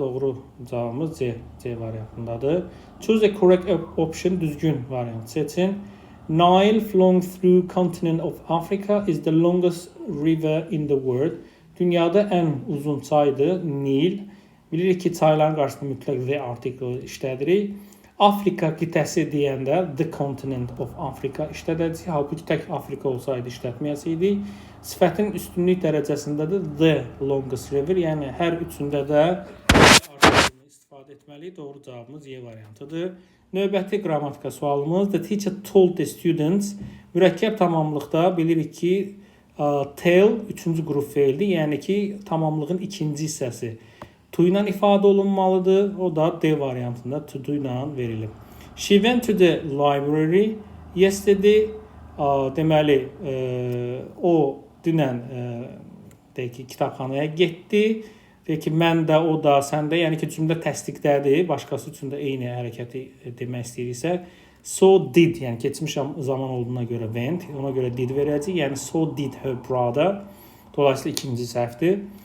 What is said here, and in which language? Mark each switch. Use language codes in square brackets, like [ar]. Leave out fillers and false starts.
[az] Doğru cavabımız C variantındadır. [en] Choose a correct option. [az] Düzgün variant seçin. [en] Nile flowing through continent of Africa is the longest river in the world. [az] Dünyada ən uzun çaydır Nil. Bilirik ki, çayların qarşısında mütləq the article işlədirik. Afrika qitəsi deyəndə the continent of Africa işlədəcək. Halbuki tək Afrika olsaydı işlətməyəsiydik. Sifətin üstünlük dərəcəsində də the longest river, yəni hər üçündə də article istifadə etməliyik. Doğru cavabımız Y variantıdır. Növbəti qrammatika sualımız. [en] The teacher told the students. [az] Mürəkkəb tamamlıqda bilirik ki, tell 3-cü qrup feildir. Yəni ki, tamamlığın ikinci hissəsi to ilə ifadə olunmalıdır. O da D variantında to do ilə verilib. [en] She went to the library yesterday. [az] Deməli, o dünən kitabxanaya getdi. Deyək ki, mən də, o da, sən də, yəni ki, cümlə təsdiqdədir, başqası üçün də eyni hərəkəti demək istəyirsə, so did, yəni keçmiş zaman olduğuna görə went, ona görə did verəcək, yəni [en] so did her brother, [az] dolayısıyla ikinci səhvdir.